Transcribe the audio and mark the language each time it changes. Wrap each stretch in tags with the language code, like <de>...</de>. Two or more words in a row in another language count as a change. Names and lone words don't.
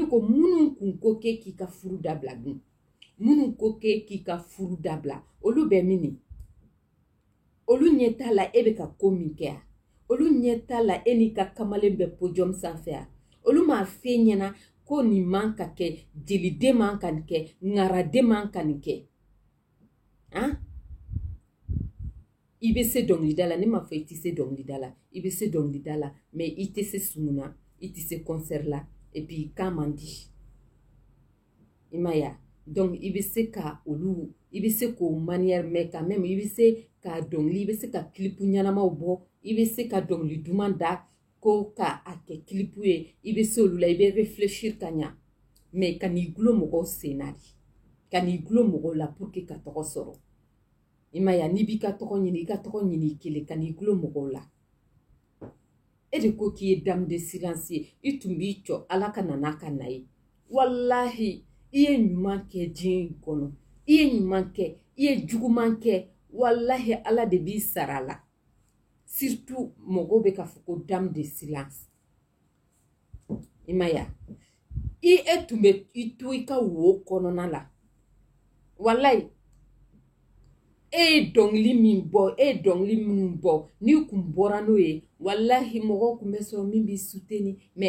<bm>ko minnu kun ko k'e k'i ka furu dabila dun minnu ko k'e k'i ka furu dabila olu bɛ min olu ɲɛ t'a la e bɛ ka ko min kɛ yan olu ɲɛ t'a la e n'i ka kamalen bɛ podium sanfɛ yan olu m'a f'e ɲɛna ko nin man ka kɛ jeliden man ka nin kɛ ŋaraden man ka nin kɛ han i bɛ se dɔnkilida la ne m'a fɔ i tɛ se dɔnkilida la i bɛ se dɔnkilida la mais i tɛ se sumu na i tɛ se concert la</bm> <fr>et puis</fr> <bm>kan man di i ma ye donc i bɛ se ka olu i bɛ se k'o manière</bm> <fr>mais quand même</fr> <bm>i bɛ se ka dɔnkili i bɛ se ka clip ɲɛnamaw bɔ i bɛ se ka dɔnkili duman da ko ka a kɛ clip ye i bɛ se olu la i bɛ réfléchir ka ɲa mais ka n'i gulo mɔgɔw sen na de ka n'i gulo mɔgɔw la</bm> <fr>pour que</fr> <bm>ka tɔgɔ sɔrɔ i ma ye n'i b'i ka tɔgɔ ɲini i ka tɔgɔ ɲini i kelen ka n'i gulo mɔgɔw la e de ko k'i ye</bm> <fr>dame de silence</fr> <bm>ye i tun b'i jɔ ala ka na n'a ka na ye walahi i ye ɲuman kɛ diɲɛ in kɔnɔ i ye ɲuman kɛ i ye juguman kɛ wallahi ala de b'i sara la surtout mɔgɔw bɛ ka fɔ ko</bm> <fr>dame de silence</fr> <bm>i ma ya e tun bɛ i to i ka wo kɔnɔna la wallahi e ye dɔnkili min bɔ e ye dɔnkili minnu bɔ n'i kun bɔra n'o ye wallahi mɔgɔw kun bɛ sɔrɔ min b'i soutenir mais</bm>